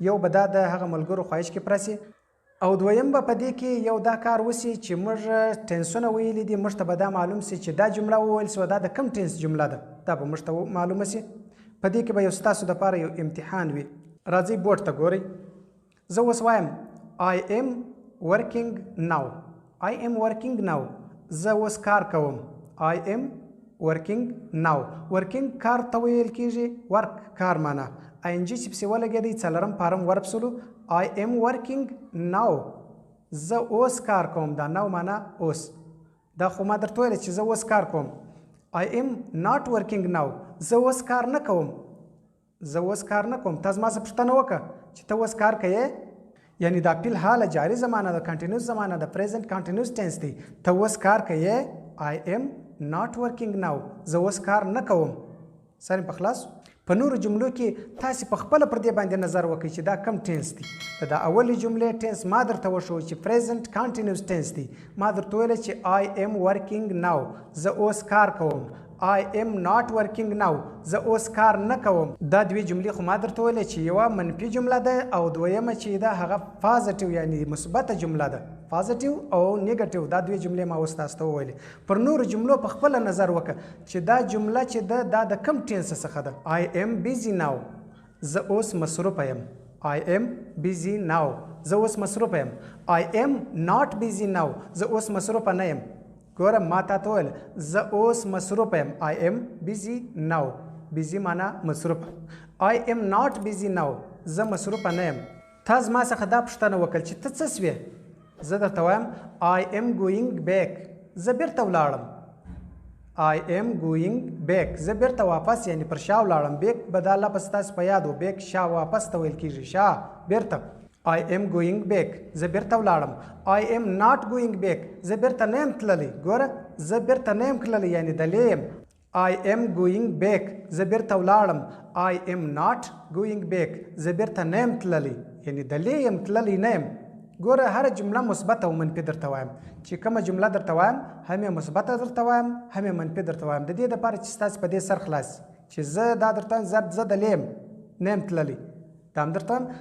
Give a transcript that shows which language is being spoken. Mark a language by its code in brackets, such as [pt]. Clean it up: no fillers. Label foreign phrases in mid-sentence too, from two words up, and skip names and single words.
[ps] یو به دا د هغه ملګرو خواهش کې پوره سي او دویم به په دې کې یو دا کار وسي چې موږ ټینسونه ویلي دي، موږ ته به دا معلوم سي چې دا جمله وویل سوه دا د کوم ټینس جمله ده، دا به موږ ته معلومه سي. په دې کې به یو ستاسو دپاره یو امتحان وي. راځئ بورډ ته ګورئ. زه اوس وایم [en] I am working now. I am working now. [ps] زه اوس کار کوم. [en] I am working now. working [ps] کار ته ویل کیږي، ورک کار معنا. ING چې پسې ولګېدی څلرم فارم ورب سولو. [en] I am working now. [ps] زه اوس کار کوم. دا نو معنا اوس. دا خو ما درته ویل چې زه اوس کار کوم. [en] I am not working now. [ps] زه اوس کار نه کوم. زه اوس کار نه کوم. تا زما څه پوښتنه وکړه چې ته اوس کار کوې، یعنی دا فی الحال جاری زمانه ده، کنټینیوس زمانه ده، [en] present continuous tense [ps] دی. ته اوس کار کوې. [en] I am not working now. [ps] زه اوس کار نه کوم. سر په خلاص. په نورو جملو کې تاسې په خپله پر دې باندې نظر وکړئ چې دا کم ټینس دی. د دا اولې جملې ټینس ما درته وښو چې [en] present continuous tense [ps] دی. ما درته ویل چې [en] I am working now. [ps] زه اوس کار کوم. [en] I am not working now. [ps] زه اوس کار نه کوم. دا دوی جملې خو ما درته ویلې چې یوه منفي جمله ده او دویمه چې ده هغه پازیټیو یعنی مثبته جمله ده. پازیټیو او نیگیټیو دا دوی جملې ما اوس تاسو ته وویلې. پر نورو جملو په خپله نظر وکړه چې دا جمله چې ده دا د کوم ټینس څخه ده. [en] I am busy now. [ps] زه اوس مصروفه یم. [en] I am busy now. [ps] زه اوس مصروفه یم. [en] I am not busy now. [ps] زه اوس مصروفه نه یم. ګوره ما تا ته ویل زه اوس مصروفه یم. [en] I am busy now. busy [ps] معنا مصروفه. [en] I am not busy now. [ps] زه مصروفه نه یم. تا زما څخه دا پوښتنه وکړل چې ته څه سوې؟ زه درته وایم [en] I am going back. [ps] زه بیرته ولاړم. [en] I am going back. [ps] زه بیرته واپس یعنی پر شا ولاړم. بیک به دا لفظ تاسو په یاد و. بیک شا واپس ته ویل کیږي. شا بیرته. [en] I am going back. [ps] زه بیرته ولاړم. [en] I am not going back. [ps] زه بیرته نه یم تللی. ګوره زه بیرته نه یم تللی یعنی دلی یم. [en] I am going back. [ps] زه بیرته ولاړم. [en] I am not going back. [ps] زه بیرته نه یم تللی یعنی دلی یم تللی نه یم. ګوره هره جمله مثبت او منفي درته وایم. چې کومه جمله درته وایم هم یې مثبته درته وایم هم یې منفي درته وایم. د دې دپاره چې ستاسې په دې سر خلاص چې زه دا درته وایم زه دلی یم نه یم تللی. دا هم درته وایم.